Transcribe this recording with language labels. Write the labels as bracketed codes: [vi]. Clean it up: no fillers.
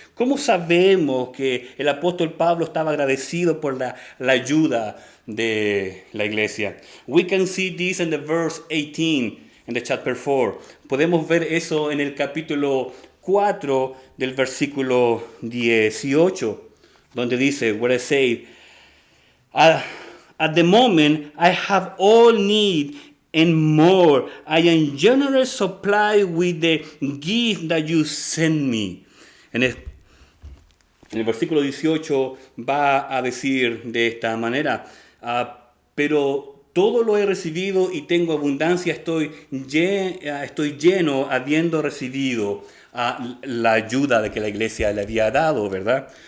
[es] ¿Cómo sabemos que el apóstol Pablo estaba agradecido por la ayuda de la iglesia? [en] We can see this in the verse 18 in the chapter 4. [es] Podemos ver eso en el capítulo 4 del versículo 18, donde dice, [en] where I say, at the moment I have all need and more. I am generous supply with the gift that you send me. [es] En el versículo 18 va a decir de esta manera, pero todo lo he recibido y tengo abundancia, estoy lleno habiendo recibido la ayuda de que la iglesia le había dado, ¿verdad?